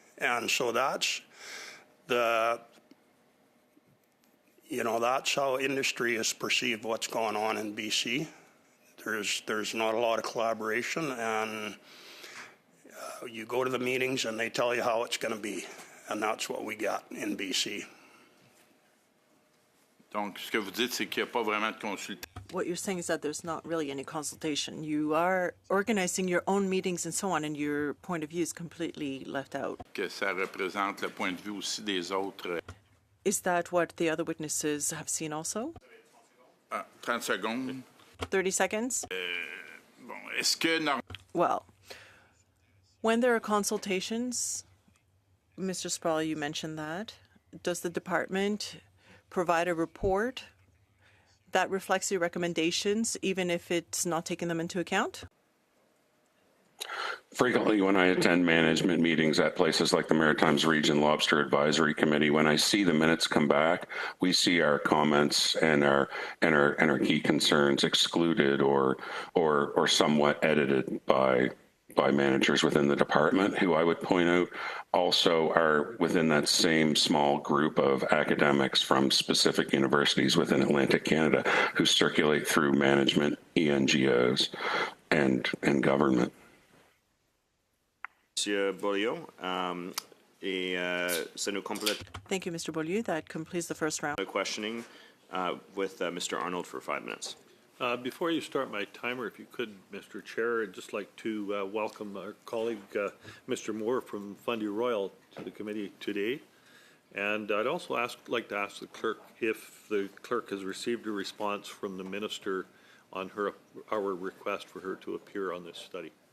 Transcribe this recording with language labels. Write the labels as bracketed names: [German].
[English] And so that's that's how industry has perceived what's going on in BC. There's not a lot of collaboration, and you go to the meetings and they tell you how it's going to be, and that's what we got in BC. [French] Donc, ce que vous dites, c'est qu'il n'y a pas vraiment de consultation. [English] What you're saying is that there's not really any consultation. You are organizing your own meetings and so on, and your point of view is completely left out. [French] Que ça représente le point de vue aussi des autres. [English] Is that what the other witnesses have seen also? [French] 30 secondes. [English] 30 seconds? [French] Bon, est-ce que [English] Well, when there are consultations, Mr. Sproul, you mentioned that, does the department provide a report that reflects your recommendations, even if it's not taking them into account? Frequently, when I attend management meetings at places like the Maritimes Region Lobster Advisory Committee, when I see the minutes come back, we see our comments and our key concerns excluded or somewhat edited by managers within the department, who I would point out also are within that same small group of academics from specific universities within Atlantic Canada who circulate through management, ENGOs, and government. [French] Monsieur Beaulieu, et ça nous complète [English] Thank you, Mr. Beaulieu. That completes the first round. the questioning with Mr. Arnold for 5 minutes. Before you start my timer, if you could, Mr. Chair, I'd just like to welcome our colleague, Mr. Moore from Fundy Royal, to the committee today. And I'd also like to ask the clerk if the clerk has received a response from the minister on our request for her to appear on this study.